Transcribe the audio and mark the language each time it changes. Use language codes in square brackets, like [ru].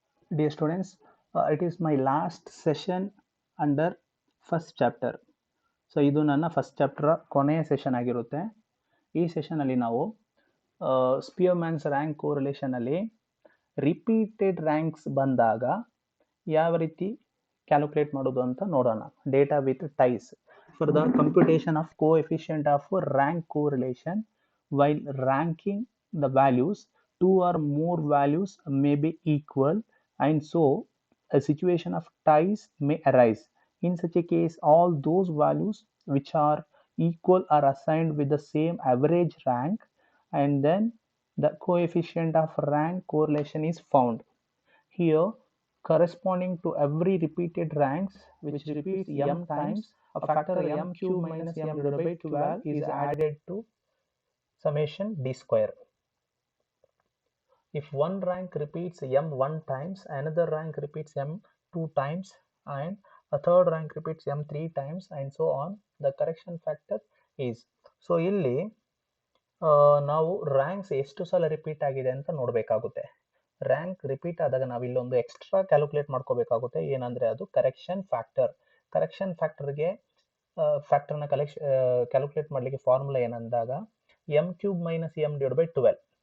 [en] Dear students, it is my last session under first chapter. [kn] So ಇದು ನನ್ನ first chapter ಕೊನೆಯ session ಆಗಿರುತ್ತೆ. ಈ ಸೆಷನಲ್ಲಿ ನಾವು ಸ್ಪಿಯರ್ಮ್ಯಾನ್ಸ್ ರ್ಯಾಂಕ್ ಕೋರಿಲೇಷನಲ್ಲಿ ರಿಪೀಟೆಡ್ ರ್ಯಾಂಕ್ಸ್ ಬಂದಾಗ ಯಾವ ರೀತಿ ಕ್ಯಾಲ್ಕುಲೇಟ್ ಮಾಡೋದು ಅಂತ ನೋಡೋಣ. [en] Data with ties for the computation of coefficient of rank correlation while ranking the values 2 or more values may be equal, and so a situation of ties may arise. In such a case, all those values which are equal are assigned with the same average rank, and then the coefficient of rank correlation is found. Here, corresponding to every repeated ranks which repeats m times, a factor m cube minus m divided by 12 is added to summation d square. If one rank repeats m one times, another rank repeats m two times, and a third rank repeats m three times, and so on, the correction factor is. [kn] So ಇಲ್ಲಿ ನಾವು ranks ಎಷ್ಟು ಸಲ repeat ಆಗಿದೆ ಅಂತ ನೋಡಬೇಕಾಗುತ್ತೆ. Rank repeat ಆದಾಗ ನಾವು ಇಲ್ಲೊಂದು extra calculate ಮಾಡ್ಕೋಬೇಕಾಗುತ್ತೆ. ಏನಂದ್ರೆ ಅದು ಕರೆಕ್ಷನ್ ಫ್ಯಾಕ್ಟರ್. ಕರೆಕ್ಷನ್ ಫ್ಯಾಕ್ಟರ್ಗೆ ಫ್ಯಾಕ್ಟರ್ನ ಕ್ಯಾಲ್ಕುಲೇಟ್ ಮಾಡಲಿಕ್ಕೆ formula ಏನಂದಾಗ [en] M cube minus M divide by 12.